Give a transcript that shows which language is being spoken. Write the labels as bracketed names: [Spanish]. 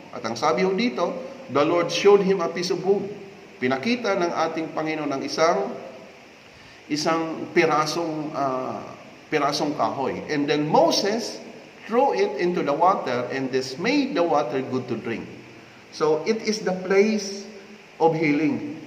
[Filipino] At ang sabi ho dito, [English] the Lord showed him a piece of wood. [Filipino] Pinakita ng ating Panginoon ng isang pirasong kahoy. [English] And then Moses threw it into the water, and this made the water good to drink. So, it is the place of healing.